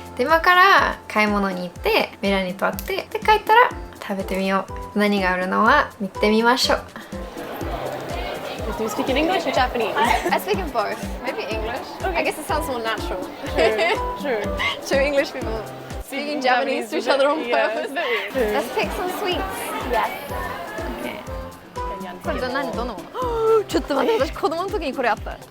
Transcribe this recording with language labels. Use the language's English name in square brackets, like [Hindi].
[Japanese] で、今から買い物に行ってメラニーと会ってで帰ったら食べてみよう。何があるのは見てみましょう。 [English] Do you speak in English or Japanese? I speak in both. Maybe English. Okay. I guess it sounds more natural. True. Two English people speaking Japanese to each other on purpose. Let's pick some sweets. Yes. Okay. [Japanese] これどんなものちょっと待って、私子供の時にこれあった。